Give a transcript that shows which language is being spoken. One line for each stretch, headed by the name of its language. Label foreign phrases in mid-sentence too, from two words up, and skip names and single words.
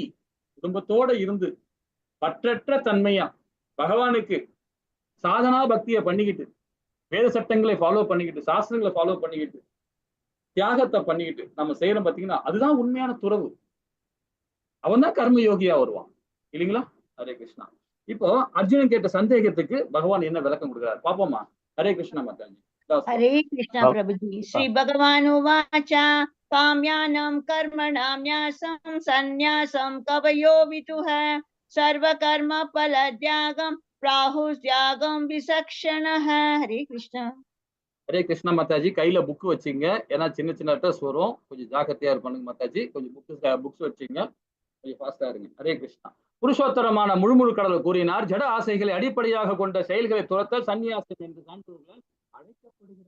Tamil: குடும்பத்தோட இருந்து பற்றற்ற தன்மையா பகவானுக்கு சாதனா பக்தியை பண்ணிக்கிட்டு, வேத சட்டங்களை ஃபாலோ பண்ணிக்கிட்டு, சாஸ்திரங்களை ஃபாலோ பண்ணிக்கிட்டு, தியாகத்தை பண்ணிக்கிட்டு நம்ம செய்யறோம் பாத்தீங்கன்னா, அதுதான் உண்மையான துறவு. அவன் தான் கர்ம யோகியா வருவான் இல்லைங்களா? ஹரே கிருஷ்ணா. இப்போ அர்ஜுனன் கேட்ட சந்தேகத்துக்கு பகவான் என்ன விளக்கம் கொடுக்கிறார் பாப்போமா? ஹரே கிருஷ்ணா மாதாஜி.
Hindi: हरे कृष्ण प्रभुजी।
Sanskrit: श्री भगवान उवाच काम्यानां कर्मणां न्यासं सन्न्यासं कवयो विदुः सर्वकर्म फलत्यागं प्राहुस्त्यागं विचक्षणः।
Hindi: हरे कृष्ण.
Tamil: ஹரே கிருஷ்ணா மாதாஜி. கையில புக் வச்சுங்க, ஏன்னா சின்ன சின்ன அட்ரஸ் வரும், கொஞ்சம் ஜாக்கிரதையா பண்ணுங்க மாதாஜி. கொஞ்சம் புக்ஸ் வச்சுங்க, கொஞ்சம் ஃபாஸ்டா இருங்க. ஹரே கிருஷ்ணா. புருஷோத்தரமான முழுமுழு கடவுள் கூறினார், ஜட ஆசைகளை அடிப்படையாக கொண்ட செயல்களை துரத்தல் சன்னியாசம் என்று சான்றோர்களால் அழைக்கப்படுகிறது.